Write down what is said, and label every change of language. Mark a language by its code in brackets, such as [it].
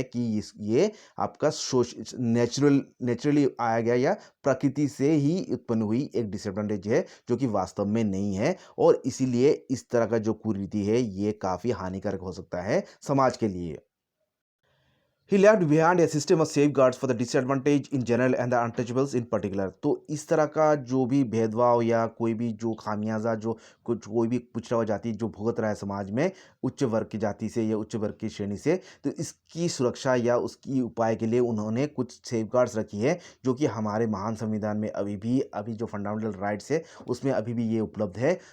[hi] है कि ये आपका नेचुरली आया गया या प्रकृति से ही उत्पन्न हुई एक डिसएडवांटेज है, जो कि वास्तव में नहीं है, और इसीलिए इस तरह का जो कुरीति है ये काफ़ी हानिकारक हो सकता है समाज के लिए। [en] He left behind a system of safeguards for the disadvantaged in general and the untouchables in particular। [hi] तो इस तरह का जो भी भेदभाव या कोई भी जो खामियाजा जो कुछ कोई भी पिछड़ा हुआ जाति जो भुगत रहा है समाज में उच्च वर्ग की जाति से या उच्च वर्ग की श्रेणी से, तो इसकी सुरक्षा या उसकी उपाय के लिए उन्होंने कुछ सेफगार्ड्स रखी है, जो कि हमारे महान संविधान में अभी जो [en] fundamental rights [hi] है उसमें अभी भी ये उपलब्ध है।